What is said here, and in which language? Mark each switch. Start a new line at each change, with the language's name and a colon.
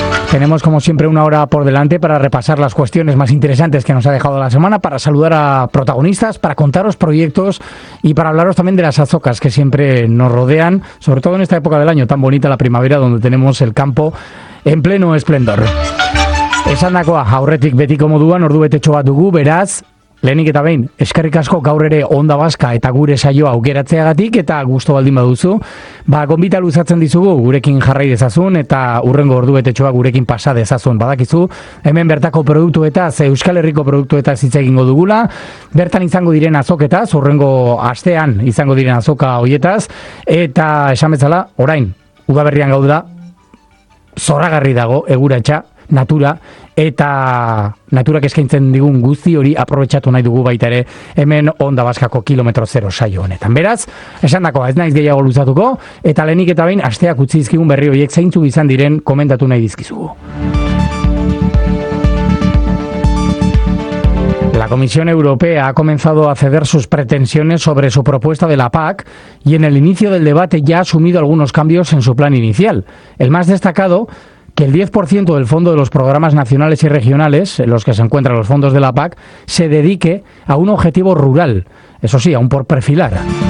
Spanish: Tenemos, como siempre, una hora por delante para repasar las cuestiones más interesantes que nos ha dejado la semana, para saludar a protagonistas, para contaros proyectos y para hablaros también de las azocas que siempre nos rodean, sobre todo en esta época del año tan bonita, la primavera, donde tenemos el campo en pleno esplendor.
Basque: Esandakoa, aurretik betiko moduan, ordu betetxo bat dugu, beraz, lehenik eta behin, eskerrik asko gaur ere Onda Vasca eta gure saioa aukeratzeagatik eta gusto baldin baduzu, ba, gonbita luzatzen dizugu, gurekin jarrai dezazun eta urrengo ordu betetxoa gurekin pasa dezazun. Badakizu, hemen bertako produktu eta Euskal Herriko produktu eta hitz egingo dugula, bertan izango diren azoketaz, urrengo astean izango diren azoka hoietaz, eta esan bezala, orain, udaberrian gaudela, zorragarri dago, eguratxa, natura, eta naturak eskaintzen digun guzti hori aprobetxatu nahi dugu baita ere hemen Onda Vascako kilometro zero saio honetan. Beraz, esandakoa, ez naiz gehiago luzatuko, eta lehenik eta behin, asteak utzi dizkigun berri horiek zeintzuk izan diren komentatu nahi dizkizugu.
Spanish: La Comisión Europea ha comenzado a ceder sus pretensiones sobre su propuesta de la PAC y en el inicio del debate ya ha asumido algunos cambios en su plan inicial. El más destacado, que el 10% del fondo de los programas nacionales y regionales, en los que se encuentran los fondos de la PAC, se dedique a un objetivo rural, eso sí, aún por perfilar.